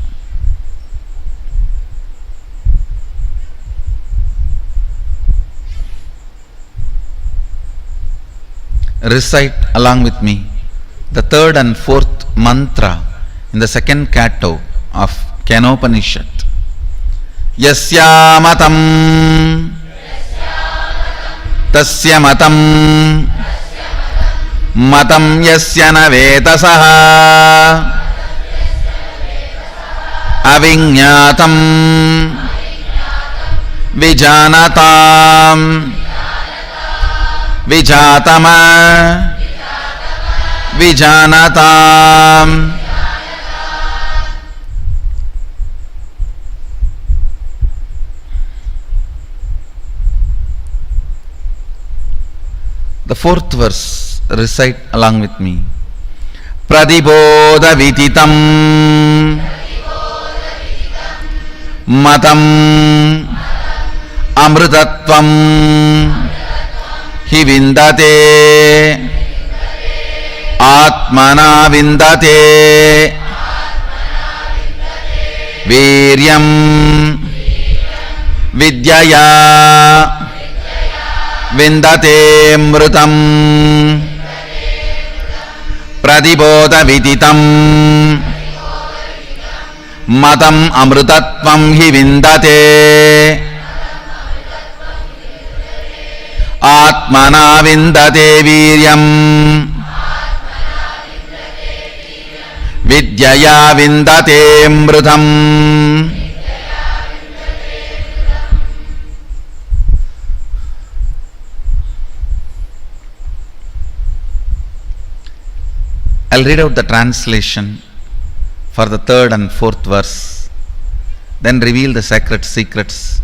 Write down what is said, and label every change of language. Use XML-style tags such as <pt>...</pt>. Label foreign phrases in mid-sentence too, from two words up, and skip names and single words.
<en>Recite along with me the third and fourth mantra in the second canto of Kenopanishad.</en> <sa>यस्य मतं तस्य मतं మతం యస్య న వేదసః అవిజ్ఞాతం విజానతాం విజాతమ విజానతాం.</sa> <en>The fourth verse, recite along with me.</en> <sa>प्रतिबोध विदितं मतं अमृतत्वं हि विन्दते आत्मना विन्दते वीर्यं विद्यया విందతే మృతం. ప్రతిబోధ విదితం మతం అమృతత్వం హి విందతే ఆత్మనా విందతే వీర్యం విద్యయా విందతే మృతం.</sa> <en>I'll read out the translation for the third and fourth verse, then reveal the sacred secrets.</en>